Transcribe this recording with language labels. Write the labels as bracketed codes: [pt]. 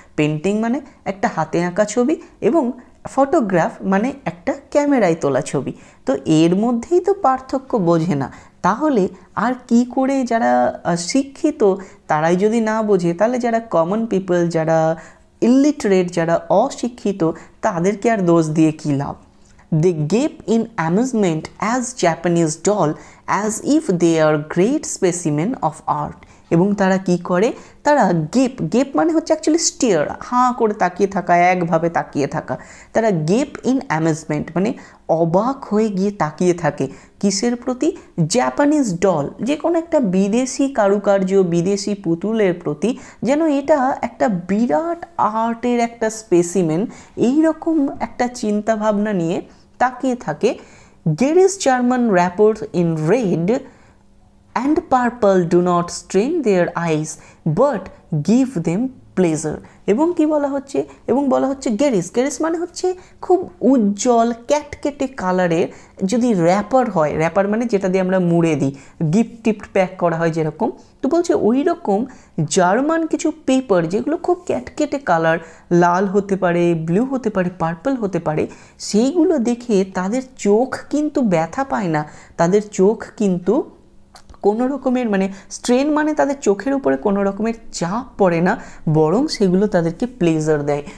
[bn] Painting মানে একটা হাতে আঁকা ছবি এবং ফটোগ্রাফ মানে একটা ক্যামেরায় তোলা ছবি, তো এর মধ্যেই তো পার্থক্য বোঝে না। তাহলে আর কি করে যারা শিক্ষিত তারাই যদি না বোঝে, তাহলে যারা কমন পিপল, যারা ইলিটারেট, যারা অশিক্ষিত, তাদেরকে আর দোষ দিয়ে কী লাভ? [en] They gape in amusement as Japanese doll as if they are great specimen of art. [bn] এবং তারা কি করে? তারা গেপ মানে হচ্ছে অ্যাকচুয়ালি স্টিয়ার, হাঁ করে তাকিয়ে থাকা, একভাবে তাকিয়ে থাকা। তারা [en] gape in amazement [bn] মানে অবাক হয়ে গিয়ে তাকিয়ে থাকে কিসের প্রতি? জাপানিজ ডল, যে কোনো একটা বিদেশি কারুকার্য, বিদেশি পুতুলের প্রতি, যেন এটা একটা বিরাট আর্টের একটা স্পেসিমেন, এইরকম একটা চিন্তাভাবনা নিয়ে তাকিয়ে থাকে। [en] Geri's German rappers in red and purple do not strain their eyes but give them pleasure. [bn] এবং কি বলা হচ্ছে? এবং বলা হচ্ছে গেরিস মানে হচ্ছে খুব উজ্জ্বল ক্যাটকেটে কালারের যদি র্যাপার হয়, র্যাপার মানে যেটা দিয়ে আমরা মুড়ে দিই, গিফট টিফট প্যাক করা হয় যেরকম, তো বলছে ওই রকম জার্মান কিছু পেপার যেগুলো খুব ক্যাটকেটে কালার, লাল হতে পারে, ব্লু হতে পারে, পার্পল হতে পারে, সেইগুলো দেখে তাদের চোখ কিন্তু ব্যথা পায় না, তাদের চোখ কিন্তু কোনো রকমের মানে স্ট্রেন মানে তাদের চোখের উপরে কোনো রকমের চাপ পড়ে না, বরং সেগুলো তাদেরকে প্লেজার দেয়।